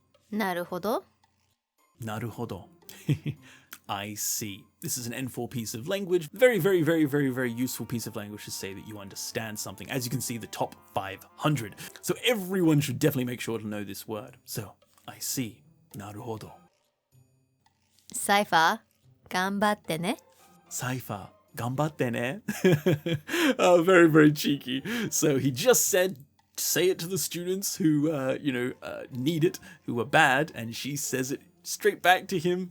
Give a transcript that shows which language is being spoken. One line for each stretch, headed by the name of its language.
Japanese: なるほど。なるほど.
English: I see. This is an N4 piece of language. Very, very, very, very, very useful piece of language to say that you understand something. As you can see, the top 500. So everyone should definitely make sure to know this word. So, I see. なるほど.
Japanese: Cypher, 頑張ってね. Cypher, 頑張ってね.
English: Oh, very, very cheeky. So he just said, say it to the students who, need it, who are bad, and she says it straight back to him.